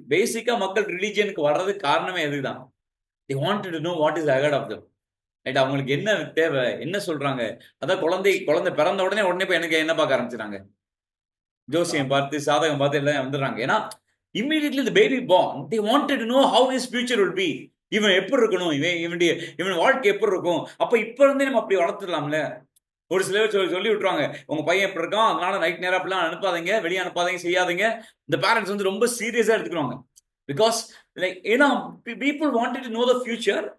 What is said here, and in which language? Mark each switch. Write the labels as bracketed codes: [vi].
[ta] Basically, மக்கள் ரிலிஜியனுக்கு வர்றதுக்கு காரணமே இதுதான். [en] They wanted to know what is ahead of them. [ta] Right, அவங்களுக்கு என்ன தேவை, என்ன சொல்றாங்க. அதான் குழந்தை பிறந்த உடனே போய் எனக்கு என்ன பார்க்க ஆரம்பிச்சுறாங்க, ஜோசியம் பார்த்து சாதகம் பார்த்து எல்லாம் வந்துடுறாங்க. [en] ஏன்னா immediately the baby born, they wanted to know how his future will be. [ta] இவன் எப்படி இருக்கணும், இவன் வாழ்க்கை எப்படி இருக்கும். அப்ப இப்ப இருந்தே நம்ம அப்படி வளர்த்துடலாம்ல. ஒரு சிலர் சொல்லி விட்டுருவாங்க, உங்க பையன் இப்படி இருக்கான், அதனால நைட் நேரம் அப்படிலாம் அனுப்பாதீங்க, வெளியே அனுப்பாதீங்க, செய்யாதீங்க. இந்த பேரண்ட்ஸ் வந்து ரொம்ப சீரியஸா எடுத்துக்குவாங்க. [en] because like [ta] ஏன்னா [en] People wanted to know the future.